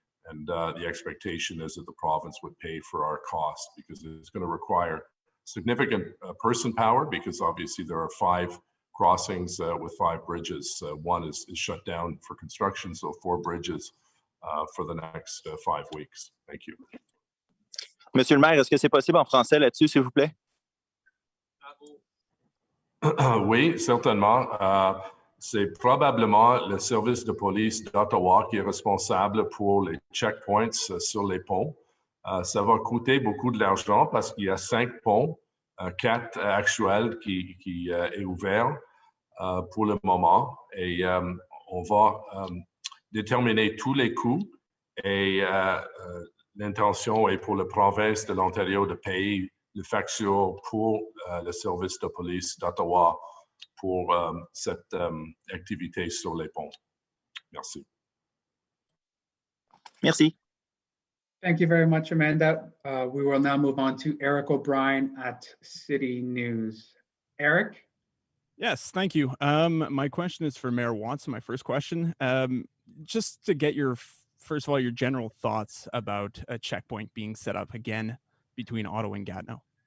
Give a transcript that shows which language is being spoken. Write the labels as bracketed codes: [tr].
[en] And the expectation is that the province would pay for our cost, because it's going to require significant person power, because obviously there are 5 crossings with 5 bridges. One is shut down for construction, so 4 bridges for the next 5 weeks. Thank you. [fr] Monsieur le maire, est-ce que c'est possible en français là-dessus, s'il vous plaît? Oui, certainement. C'est probablement le service de police d'Ottawa qui est responsable pour les checkpoints sur les ponts. Ça va coûter beaucoup de l'argent parce qu'il y a 5 ponts, 4 actuels qui est ouvert pour le moment, et on va déterminer tous les coûts, et l'intention est pour la province de l'Ontario de payer les factures pour le service de police d'Ottawa pour cette activité sur les ponts. Merci. Merci. [en] Thank you very much, Amanda. We will now move on to Eric O'Brien at City News. Eric? Yes, thank you. My question is for Mayor Watson. My first question, just to get your, first of all, your general thoughts about a checkpoint being set up again between Ottawa and Gatineau.